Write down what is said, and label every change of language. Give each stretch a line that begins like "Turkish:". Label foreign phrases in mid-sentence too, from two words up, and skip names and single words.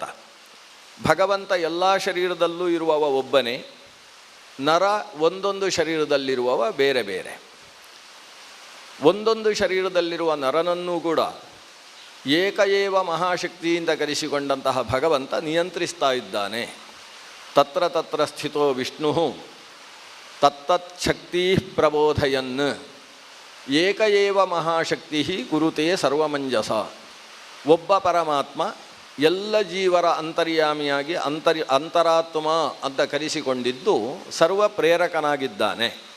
Kannada: ಭಗವಂತ ಎಲ್ಲ ಶರೀರದಲ್ಲೂ ಇರುವವ ಒಬ್ಬನೇ, ನರ ಒಂದೊಂದು ಶರೀರದಲ್ಲಿರುವವ ಬೇರೆ ಬೇರೆ. ಒಂದೊಂದು ಶರೀರದಲ್ಲಿರುವ ನರನನ್ನೂ ಕೂಡ ಏಕಏವ ಮಹಾಶಕ್ತಿಯಿಂದ ಕರೆಸಿಕೊಂಡಂತಹ ಭಗವಂತ ನಿಯಂತ್ರಿಸ್ತಾ ಇದ್ದಾನೆ.
Sanskrit: ತತ್ರ ತತ್ರ ಸ್ಥಿತೋ ವಿಷ್ಣು ತತ್ತತ್ ಶಕ್ತಿ ಪ್ರಬೋಧಯನ್ ಏಕಏವ ಮಹಾಶಕ್ತಿ ಕುರುತೆ ಸರ್ವಮಂಜಸ.
Kannada: ಒಬ್ಬ ಪರಮಾತ್ಮ ಎಲ್ಲ ಜೀವರ ಅಂತರ್ಯಾಮಿಯಾಗಿ ಅಂತರಾತ್ಮ ಅಂತ ಕರೆಸಿಕೊಂಡಿದ್ದು ಸರ್ವ ಪ್ರೇರಕನಾಗಿದ್ದಾನೆ.